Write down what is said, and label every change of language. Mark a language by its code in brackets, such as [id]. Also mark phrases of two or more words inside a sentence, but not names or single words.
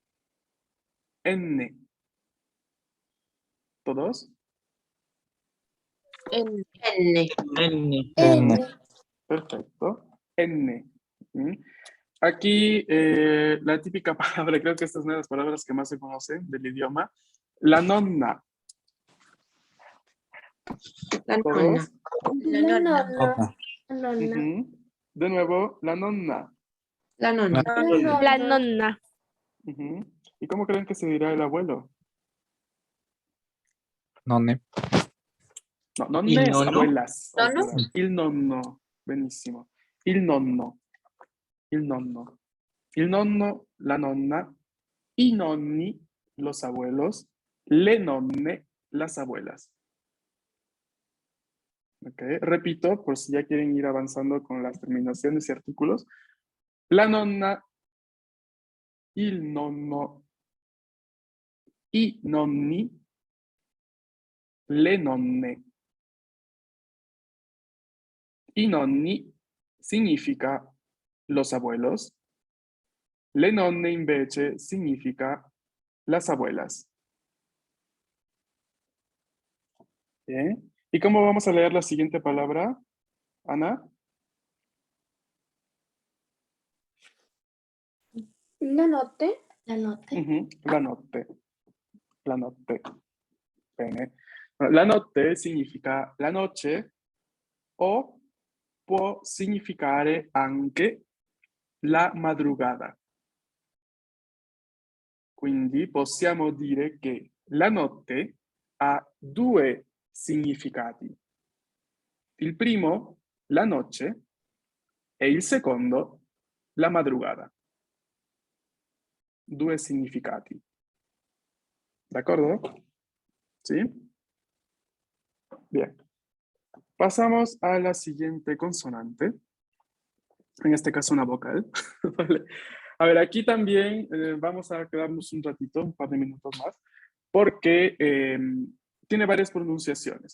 [es] N. ¿Todos? N. N. N. Perfecto. N. ¿Mm? Aquí la típica palabra, creo que esta es una de las palabras que más se conocen del idioma. [it] La nonna. La nonna. [es] ¿Todos? [it] La nonna. Nonna. Nonna. [es] Ujú. De nuevo, [it] la nonna. La nonna. La nonna. Ujú. [es] ¿Y cómo creen que se dirá el abuelo? [it] Nonne. No, nonne Il [es] es [it] nonno? [es] abuelas. al [it] ¿Nonno? plural. Il nonno. Benissimo. Il nonno. Il nonno. Il nonno, la nonna. I nonni, [es] los abuelos. [it] Le nonne, [es] las abuelas. Ok, repito, por si ya quieren ir avanzando con las terminaciones y artículos. [it] La nonna, il nonno, i nonni, le nonne. I nonni [es] significa los abuelos. [it] Le nonne invece significa [es] las abuelas. Bien. ¿Y cómo vamos a leer la siguiente palabra, Ana? [it] La notte. Ujú, la notte. La notte. Bene. La notte significa [es] la noche [it] o può significare anche [es] la madrugada. [it] Quindi possiamo dire che la notte ha due significati. Il primo, [es] la noche, [it] e il secondo, [es] la madrugada. [it] Due significati. [es] ¿De acuerdo? ¿Sí? Bien. Pasamos a la siguiente consonante. En este caso una vocal. ¿Vale? A ver, aquí también vamos a quedarnos un ratito, un par de minutos más, porque tiene varias pronunciaciones.